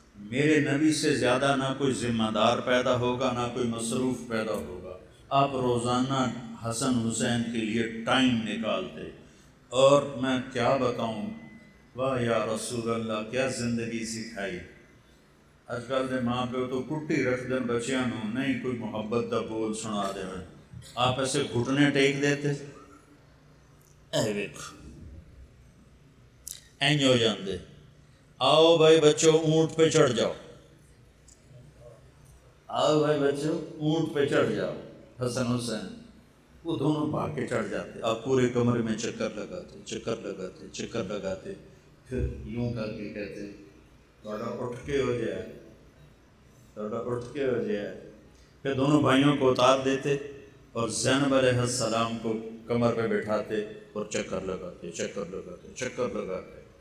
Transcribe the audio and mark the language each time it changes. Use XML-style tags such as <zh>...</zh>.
<ur>میرے نبی سے زیادہ نہ کوئی ذمہ دار پیدا ہوگا نہ کوئی مصروف پیدا ہوگا. آپ روزانہ حسن حسین کے لیے ٹائم نکالتے. اور میں کیا بتاؤں، واہ یا رسول اللہ کیا زندگی سکھائی.</ur> <pa>اج کل دے ماں پیو تو کٹی رکھ دیں بچیاں نو، نہیں کوئی محبت دا بول سنا دے.</pa> <ur>آپ ایسے گھٹنے ٹیک دیتے،</ur> <pa>اے ویکھو اینج ہو جاندے.</pa> <ur>آؤ بھائی بچوں اونٹ پہ چڑھ جاؤ، آؤ بھائی بچوں اونٹ پہ چڑھ جاؤ. حسن حسین وہ دونوں بھاگ کے چڑھ جاتے. آپ پورے کمرے میں چکر لگاتے چکر لگاتے چکر لگاتے. پھر یوں کر کے کہتے تھوڑا اٹھ کے ہو جائے، تھوڑا اٹھ کے ہو جائے. پھر دونوں بھائیوں کو اتار دیتے اور زینب علیہ السلام کو کمر پہ بٹھاتے اور چکر لگاتے چکر لگاتے چکر لگاتے.</ur>